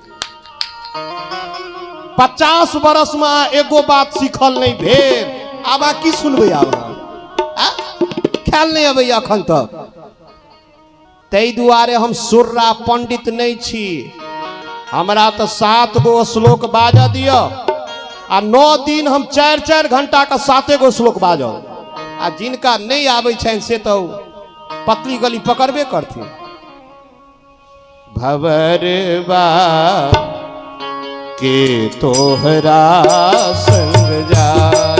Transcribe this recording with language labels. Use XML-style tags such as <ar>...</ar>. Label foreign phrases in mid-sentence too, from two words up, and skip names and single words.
<mai>50 बरस में एगो बात सीखल नहीं भेल, आब की सुनबै? आब ख्याल नहीं अबै अखन तक। तै दुआरे हम सुर्रा पंडित नहीं छी। हमरा तो 7 गो श्लोक बाज दियो आ 9 दिन हम 4-4 घंटा का 7 गो श्लोक बाजो। आ जिनका नहीं आवे छन से तो पतली गली पकड़बे करथिन।</mai> <bho>भवरवा के तोहरा संग जाए,</bho>